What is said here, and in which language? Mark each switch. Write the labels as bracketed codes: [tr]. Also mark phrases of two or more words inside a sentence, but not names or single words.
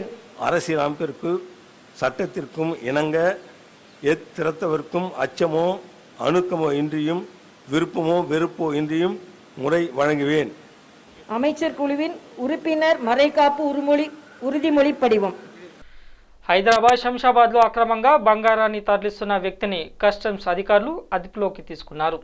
[ta] அரசியல் அமைப்பிற்கு சட்டத்திற்கும் இணங்க எத்திரத்தவருக்கும் அச்சமோ அணுக்கமோ இன்றியும் விருப்பமோ வெறுப்போ இன்றியும் முறை வழங்குவேன். அமைச்சர் குழுவின் உறுப்பினர் மறைகாப்பு உறுதிமொழி படிவம். [te] హైదరాబాద్ శంషాబాద్లో అక్రమంగా బంగారాన్ని తరలిస్తున్న వ్యక్తిని కస్టమ్స్ అధికారులు అదుపులోకి తీసుకున్నారు.